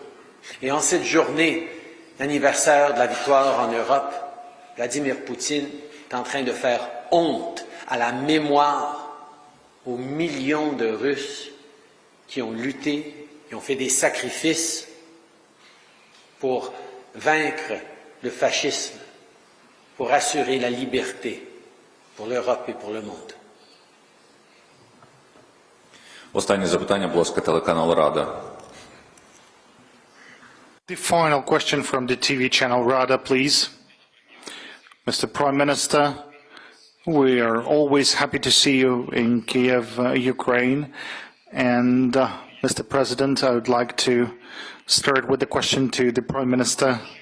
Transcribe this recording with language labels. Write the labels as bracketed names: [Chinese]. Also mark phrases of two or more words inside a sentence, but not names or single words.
[French] Et en cette journée d'anniversaire de la victoire en Europe, Vladimir Poutine est en train de faire honte à la mémoire aux millions de Russes qui ont lutté, qui ont fait des sacrifices pour vaincre le fascisme, pour assurer la liberté pour l'Europe et pour le monde. [Ukrainian] Останнє запитання, будь ласка, телеканал Рада. [English] The final question from the TV channel Rada, please. Mr. Prime Minister, We are always happy to see you in Kyiv, Ukraine. And, Mr. President, I would like to start with the question to the Prime Minister.